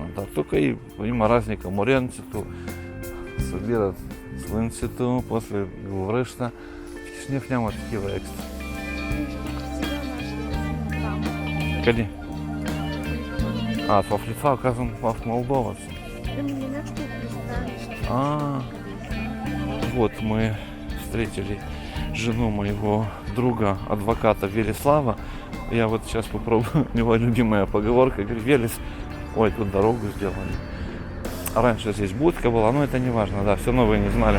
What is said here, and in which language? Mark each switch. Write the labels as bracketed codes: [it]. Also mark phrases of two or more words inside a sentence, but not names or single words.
[bg] Да, тук има разлика. Моренцето събират слънцето, после го връща. В Кишинев няма такива екстра. Къде? В Литва, казвам, в Молдова. [ru] Вот мы встретили жену моего друга, адвоката Велеслава. Я вот сейчас попробую, у него любимая поговорка, говорит, Велес, ой, тут дорогу сделали. Раньше здесь будка была, но это не важно, да, все равно вы не знали.